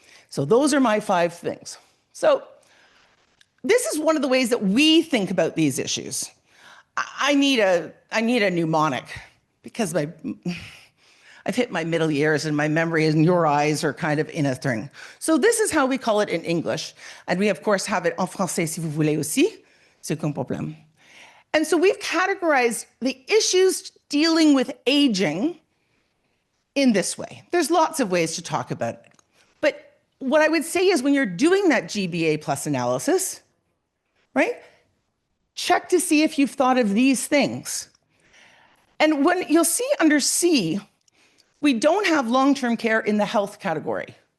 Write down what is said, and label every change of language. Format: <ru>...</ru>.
<en>So those are my 5 things. So this is one of the ways that we think about these issues. I need a mnemonic because I've hit my middle years and my memory and your eyes are kind of in a thing. So this is how we call it in English. And we, of course, have it</en> <fr>en français si vous voulez aussi. C'est aucun problème.</fr> <en>And so we've categorized the issues dealing with aging in this way. There's lots of ways to talk about it. But what I would say is when you're doing that GBA plus analysis, right? Check to see if you've thought of these things. And when you'll see under C, we don't have long-term care in the health category.</en>